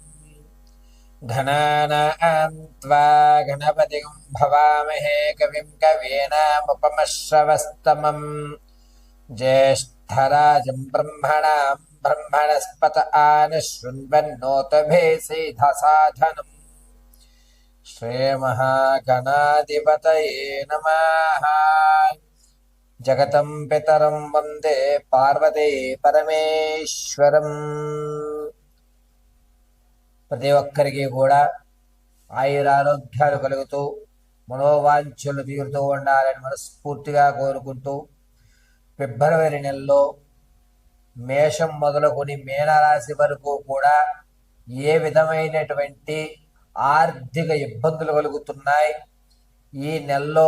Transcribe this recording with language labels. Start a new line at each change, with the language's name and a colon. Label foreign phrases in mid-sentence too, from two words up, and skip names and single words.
Sanskrit: घनानां त्वा गणपतिं भवामहे कविं कवीनामुपमश्रवस्तमम् ज्येष्ठराजं ब्रह्मणां ब्रह्मणस्पत आनशृण्वन्नोतभे सीधसाधनम् श्रीमहागणाधिपतये नमः। जगतं पितरं वंदे पार्वती परमेश्वरं।
Telugu: ప్రతి ఒక్కరికి కూడా ఆయురారోగ్యాలు కలుగుతూ మనోవాంఛలు తీరుతూ ఉండాలని మనస్ఫూర్తిగా కోరుకుంటూ ఫిబ్రవరి నెలలో మేషం మొదలుకొని మీనరాశి వరకు కూడా ఏ విధమైనటువంటి ఆర్థిక ఇబ్బందులు కలుగుతున్నాయి, ఈ నెలలో